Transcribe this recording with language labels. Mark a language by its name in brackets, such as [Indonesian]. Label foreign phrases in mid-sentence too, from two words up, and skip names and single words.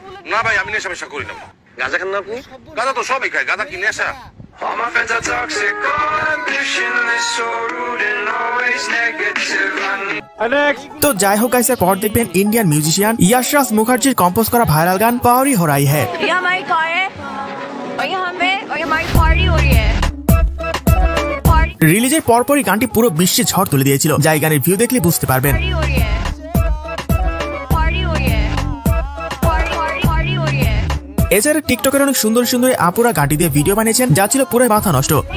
[Bangla] না ভাই, আমি নেশা করি না। গাঁজা খান না আপনি? গাঁজা তো সবাই খায়, গাঁজা কি নেশা? তো যাই হোক গাইসের পর দেখবেন ইন্ডিয়ান মিউজিশিয়ান ইয়াশরাজ মুখার্জির কম্পোজ করা ভাইরাল গান পাওয়ারি [Hindi] हो रही है। [Bangla] রিলিজের পরপরই গানটি পুরো বিশ্বে ঝড় তুলে দিয়েছিল, যা এই গানের ভিউ দেখলে বুঝতে পারবেন। এছাড়া টিকটকের অনেক সুন্দর সুন্দর আপুরা গানটি দিয়ে ভিডিও বানিয়েছেন, যা ছিল পুরো মাথা নষ্ট।